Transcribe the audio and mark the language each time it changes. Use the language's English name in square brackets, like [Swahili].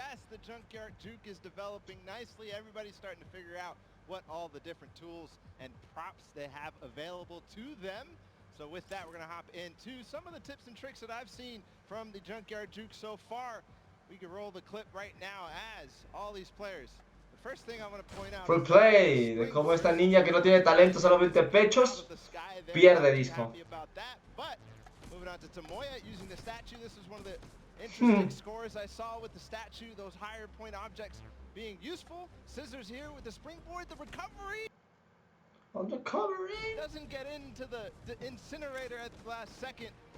[English] The Junkyard Juke is developing nicely. Everybody's starting to figure out what all the different tools and props they have available to them. So with that, we're going to hop into some of the tips and tricks that I've seen from the Junkyard Juke so far. We can roll the clip right now as all these players. The first thing I want to point out... [Spanish] Full play, de cómo esta niña que no tiene talento, solamente pechos, pierde disco. [English] But moving on to Tomoya using the statue. This is one of the interesting scores I saw with the statue, those higher point objects being useful. Scissors here with the springboard, the recovery. On the recovery. Doesn't get into the incinerator at the last second.